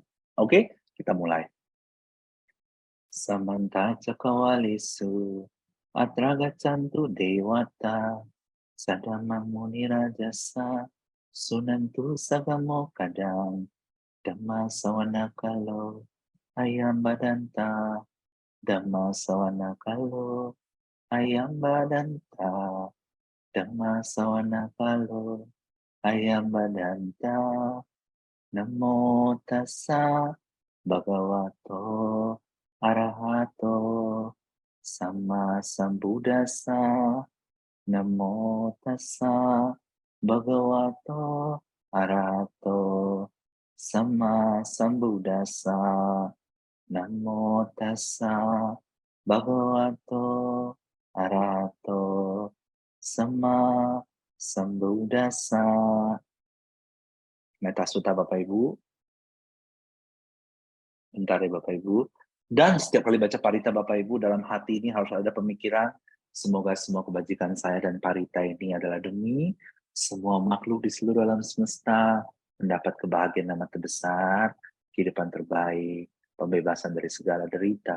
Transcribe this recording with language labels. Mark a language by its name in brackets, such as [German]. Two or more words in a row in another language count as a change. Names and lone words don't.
[Indonesian] Oke, kita mulai. [Pali] Samanta Cakawalesu Atra Gaccantu Dewata Sadamang Muni Rajasa Sunantu Sagamo Kadang Dhamma Sawana Kalo Ayam Badanta Dhamma Sawana Kalo Ayam Badanta Dhamma Sawana Kalo Ayam Badanta Namo Tassa Bhagavato Arahato Sama Sambuddhassa Namo Tassa Bhagavato Arahato Sama Sambuddhassa. Namo Tassa Bhagavato Arahato Sama Sambuddhassa. [Indonesian] Metta Sutta Bapak Ibu. Bentar ya Bapak Ibu. Dan setiap kali baca parita Bapak Ibu, dalam hati ini harus ada pemikiran, semoga semua kebajikan saya dan parita ini adalah demi semua makhluk di seluruh alam semesta mendapat kebahagiaan yang terbesar, kehidupan terbaik, pembebasan dari segala derita.